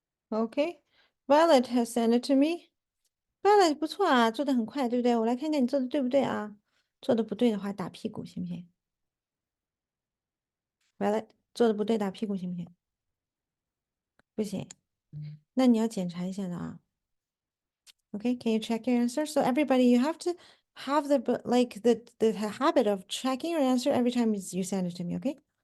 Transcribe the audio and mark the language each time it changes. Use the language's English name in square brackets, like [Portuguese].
[English] Okay, Violet has sent it to me. [Chinese] Violet 不错啊，做的很快，对不对？我来看看你做的对不对啊？做的不对的话，打屁股行不行？Violet 做的不对，打屁股行不行？不行，那你要检查一下的啊。 [English] Okay, can you check your answer? So everybody, you have to have the habit of checking your answer every time you send it to me. Okay.